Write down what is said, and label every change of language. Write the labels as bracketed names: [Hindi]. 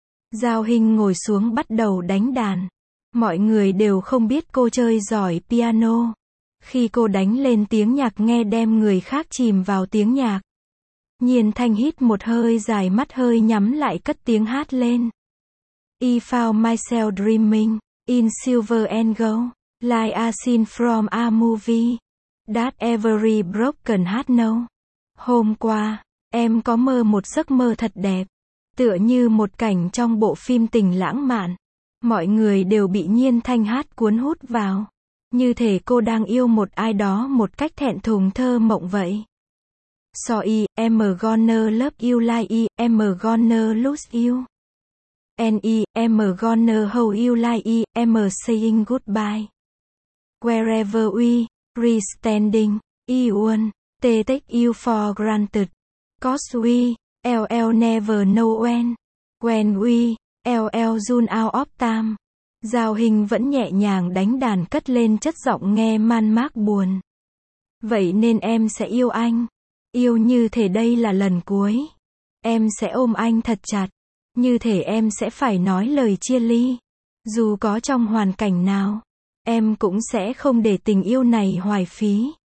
[Vietnamese] Giao Hinh ngồi xuống bắt đầu đánh đàn. Mọi người đều không biết cô chơi giỏi piano. Khi cô đánh lên tiếng nhạc nghe đem người khác chìm vào tiếng nhạc. Nhiên Thanh hít một hơi dài, mắt hơi nhắm lại cất tiếng hát lên. [English] I found myself dreaming in silver and gold, like a scene from a movie that every broken heart know. [Vietnamese] Hôm qua, em có mơ một giấc mơ thật đẹp, tựa như một cảnh trong bộ phim tình lãng mạn. Mọi người đều bị Nhiên Thanh hát cuốn hút vào. Như thể cô đang yêu một ai đó một cách thẹn thùng thơ mộng vậy. [English] So I am gonna love you like I am gonna lose you. And I am gonna hold you like I am saying goodbye. Wherever we re standing, I won't take you for granted. Cause we LL never know when. When we LL run out of time. [Vietnamese] Giao Hinh vẫn nhẹ nhàng đánh đàn cất lên chất giọng nghe man mác buồn. Vậy nên em sẽ yêu anh. Yêu như thể đây là lần cuối. Em sẽ ôm anh thật chặt. Như thể em sẽ phải nói lời chia ly. Dù có trong hoàn cảnh nào, em cũng sẽ không để tình yêu này hoài phí.